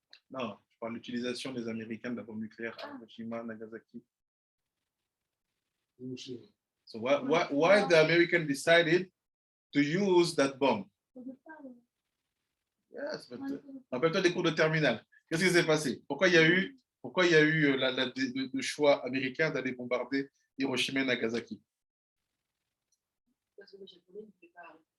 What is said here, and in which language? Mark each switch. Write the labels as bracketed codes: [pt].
[fr] Non, je parle de l'utilisation des Américains de la bombe nucléaire à Hiroshima, Nagasaki. [en] So why the Americans decided to use that bomb? Yes, but [fr] rappelle-toi des cours de terminale. Qu'est-ce qui s'est passé? Pourquoi il y a eu le choix américain d'aller bombarder Hiroshima et Nagasaki? Parce que les Japonais ne pouvaient pas